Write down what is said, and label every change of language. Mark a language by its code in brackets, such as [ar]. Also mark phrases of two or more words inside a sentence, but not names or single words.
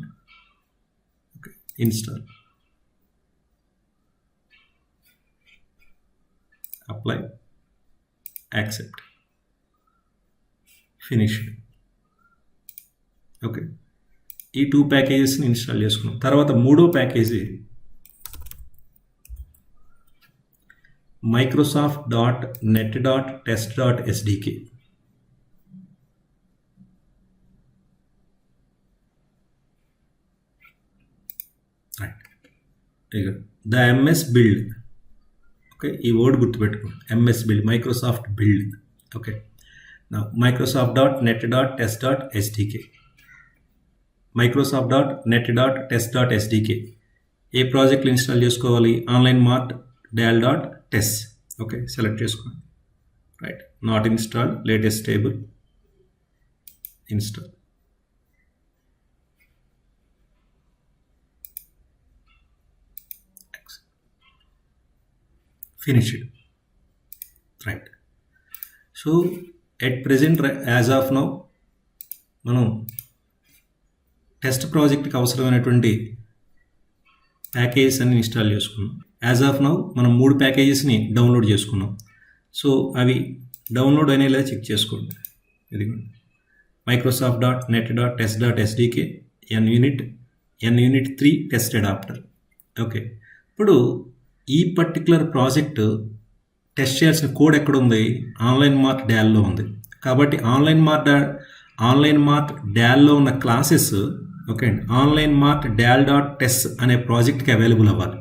[en] Okay, install, apply, accept, finished. [te] ఓకే, ఈ 2 [en] packages install [te] చేసుకున్నాం. తర్వాత 3వ ప్యాకేజీ microsoft.net.test.sdk. [en] The MS build. [te] ఓకే, ఈ వర్డ్ గుర్తుపెట్టుకోండి, [en] MS build, Microsoft build. [te] ఓకే, నా microsoft.net.test.sdk, microsoft.net.test.sdk ఏ ప్రాజెక్టులు ఇన్స్టాల్ చేసుకోవాలి? ఆన్లైన్ మార్ట్ డాల్ డాట్ టెస్. ఓకే, సెలెక్ట్ చేసుకోండి. [en] Right, not install latest table, install. ఫినిష్డ్. రైట్. So at present as of now [te] మనం [en] test project [te] అవసరమైనటువంటి ప్యాకేజెస్ అన్ని ఇన్స్టాల్ చేసుకున్నాం. [en] as of now [te] మనం 3 ప్యాకేజెస్ని డౌన్లోడ్ చేసుకున్నాం. సో అవి డౌన్లోడ్ అనేలా చెక్ చేసుకోండి. ఇదిగోండి, microsoft.net.test.sdk, NUnit 3 టెస్ట్ అడాప్టర్. ఓకే, ఇప్పుడు ఈ [en] particular project test [te] చేయాల్సిన కోడ్ ఎక్కడ ఉంది? ఆన్లైన్ మార్ట్ డాల్లో ఉంది. కాబట్టి ఆన్లైన్ మార్ట్ డాల్లో ఉన్న క్లాసెస్, ఓకే అండి, ఆన్లైన్ మార్ట్ డాల్ డాట్ టెస్ అనే ప్రాజెక్ట్కి అవైలబుల్ అవ్వాలి.